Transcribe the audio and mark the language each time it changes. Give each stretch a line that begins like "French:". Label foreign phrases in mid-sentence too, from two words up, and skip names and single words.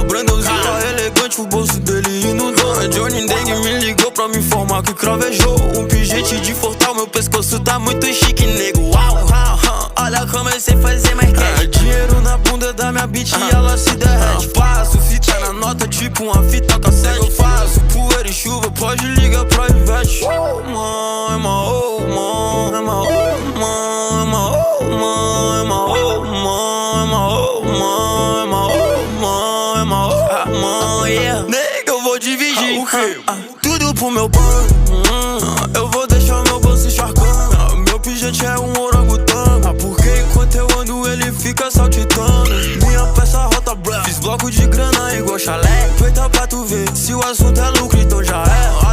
Portuguese: Brandãozinho tá elegante, o bolso dele inundou. Johnny Dengue me ligou pra me informar que cravejou. Um pijante de fortal, meu pescoço tá muito chique, nego. Uau, olha como eu sei fazer mais cash. Dinheiro na bunda da minha bitch e ela se derrete. Passo fita na nota, tipo uma fita cassete. Eu faço poeira e chuva, pode ligar pra Ivete.
English: Oh, man, oh, man, oh, man, oh, man, oh, man, oh, man, yeah.
Portuguese: Nega, eu vou dividir tudo pro meu bando. Eu vou deixar meu bolso encharcando. Meu pijante é um orangotango. Porque enquanto eu ando ele fica saltitando. Minha peça rota branca. Fiz bloco de grana igual chalé. Feita pra tu ver, se o assunto é lucro então já é.